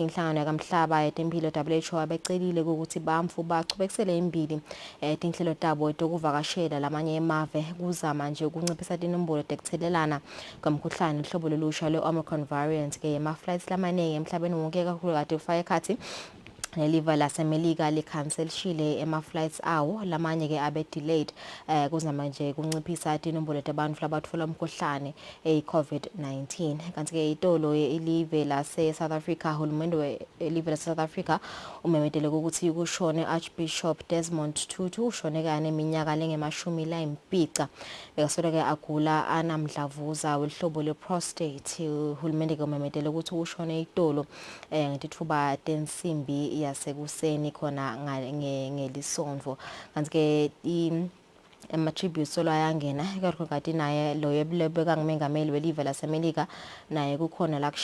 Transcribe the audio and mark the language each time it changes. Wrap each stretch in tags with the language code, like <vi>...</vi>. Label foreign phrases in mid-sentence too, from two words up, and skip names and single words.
<ss>inhlangano yakamhlaba yetempilo WHO abecelile ukuthi bamfu bachubekisele imbili tinhlelo tabo etokuvakashela lamanye emave kuzama nje ukunciphisa inombolo tekuthelelana kwamkhuhlane hlobo lolusha le-</ss> <en>Omicron variant</en> <ss>ke ema flights lamaningi emhlabeni wonke kakhulukazi ufake khathi neliva lasemelika likhanselishile ema flights awo lamanye ke abe delayed kuzama nje kunciphisa inombolo yabantu labathola umkhuhlane eCovid-19 kanti ke itolo ilive lase South Africa hulumende elive lase South Africa umemetele ukuthi kushone Archbishop Desmond Tutu ushone kane iminyaka lengemashumi la impica bekasola ke agula anamdlavuza welihlobo leprostate hulumende ke umemetele ukuthi ushone itolo ngitithuba tensimbi yasekuseni khona ngelisonto kanti ke tributes solo ayangena ikakhulukazi naye lo yebelebeka ngumengameli welive lasemelika naye kukhona la</ss>